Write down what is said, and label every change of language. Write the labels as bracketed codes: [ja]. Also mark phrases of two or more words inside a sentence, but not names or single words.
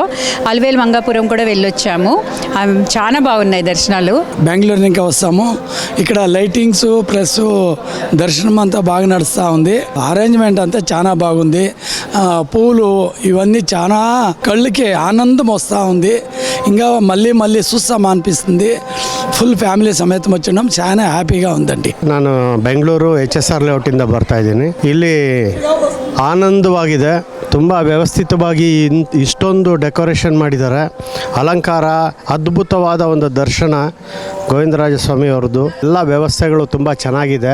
[te] అలివేలు మంగాపురం కూడా వెళ్ళొచ్చాము. చాలా బాగున్నాయి దర్శనాలు. బెంగళూరు ఇంకా వస్తాము. ఇక్కడ లైటింగ్స్ ప్లస్ దర్శనం అంతా బాగా నడుస్తూ ఉంది. అరేంజ్మెంట్ అంతా చాలా బాగుంది. పూలు ఇవన్నీ చాలా కళ్ళకి ఆనందం వస్తూ ఉంది. ఇంకా మళ్ళీ మళ్ళీ చూస్తామా అనిపిస్తుంది. [en] full family [te] ಸಮೇತ ಮುಚ್ಚಿ చాలా హ్యాపీగా ఉందండి. [kn] ನಾನು ಬೆಂಗಳೂರು HSR ಲೇಔಟಿಂದ ಬರ್ತಾ ಇದ್ದೀನಿ. ಇಲ್ಲಿ ಆನಂದವಾಗಿದೆ. ತುಂಬ ವ್ಯವಸ್ಥಿತವಾಗಿ ಇಷ್ಟೊಂದು ಡೆಕೋರೇಷನ್ ಮಾಡಿದ್ದಾರೆ. ಅಲಂಕಾರ, ಅದ್ಭುತವಾದ ಒಂದು ದರ್ಶನ ಗೋವಿಂದರಾಜ ಸ್ವಾಮಿ ಅವರದ್ದು. ಎಲ್ಲ ವ್ಯವಸ್ಥೆಗಳು ತುಂಬ ಚೆನ್ನಾಗಿದೆ.